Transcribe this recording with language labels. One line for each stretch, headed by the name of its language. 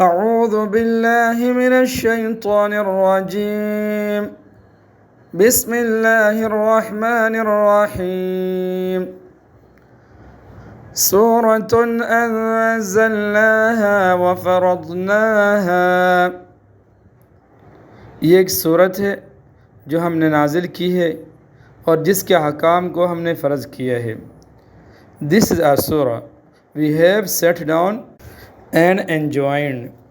Arabic: أعوذ بالله من الشيطان الرجيم. بسم الله الرحمن الرحيم. سورة أنزلناها وفرضناها.
Urdu: یہ ایک صورت ہے جو ہم نے نازل کی ہے اور جس کے احکام کو ہم نے فرض کیا ہے.
English: This is our surah. We have sat down and enjoined.